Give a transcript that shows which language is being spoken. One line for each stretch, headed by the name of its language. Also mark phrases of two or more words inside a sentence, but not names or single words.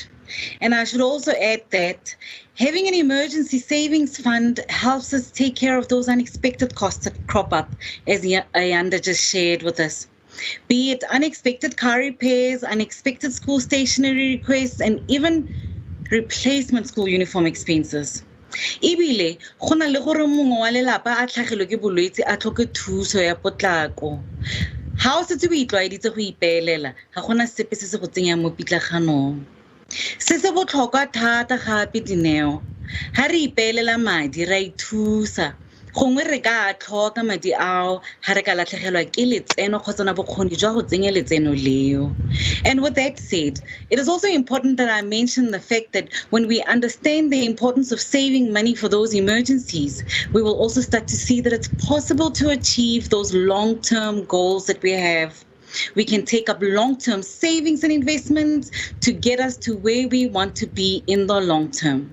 English: And I should also add that having an emergency savings fund helps us take care of those unexpected costs that crop up, as Ayanda just shared with us. Be it unexpected car repairs, unexpected school stationery requests, and even replacement school uniform expenses.
Tswana: Ebile go na le gore mongwe wa lelapa a tlhagelwe ke bolwetse a tlhoke thuso ya potlako. Ha o setse o itlwaeditse go ipeelela, ga gona sepe se se go tsenyang mo pitlaganong. Se se botlhokwa thata gape, Dineo, ha re ipeelela madi ra ithusa gongwe re ka tlhoka madi ao ha re ka latlhegelwa ke letseno kgotsa na bokgoni jwa go tsenya letseno leo.
English: And with that said, it is also important that I mention the fact that when we understand the importance of saving money for those emergencies, we will also start to see that it's possible to achieve those long-term goals that we have. We can take up long-term savings and investments to get us to where we want to be in the long term.